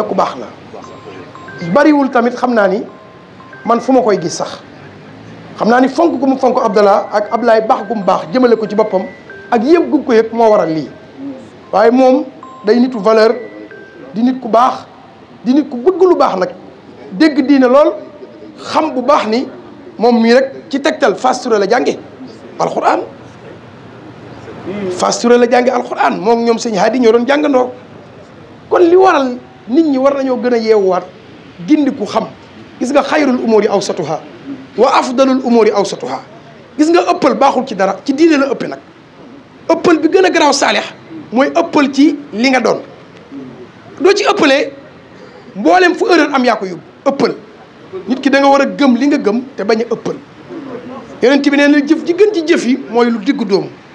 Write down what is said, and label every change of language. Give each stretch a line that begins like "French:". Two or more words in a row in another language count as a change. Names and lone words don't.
Wolof: ku baax la bariwul tamit xam naa ni man fu ma koy gis sax xam naa ni fonk gu mu fonk Abdallah ak Ablaye baax gu mu baax jëmale ko ci boppam ak yëg gu ko yëg moo waral lii waaye moom day nitu valeur di nit ku baax di nit ku bëgg lu baax nag dégg diine lool xam bu baax ni moom mii rek ci tegtal Fass Touré la jànge alxuraan Fass Touré la jànge alxuraan moom ñoom sëñ Hadi ñoo doon jàngandoo kon li waral nit ñi war nañoo gën a yeewuwaat gindiku xam gis nga
Arabic: خير الأمور أوسطها وأفضل الأمور أوسطها
Wolof: gis nga ëppal baaxul ci dara ci diine la ëppe nag ëppal bi gën a garaaw saalix mooy ëppal ci li nga doon doo ci ëppalee mboolem fu erreur am yaa ko yóbbu ëppal nit ki da nga war a gëm li nga gëm te bañ a ëppal yonent bi nee na jëf ji gën ci jëf yi mooy lu diggu dóomu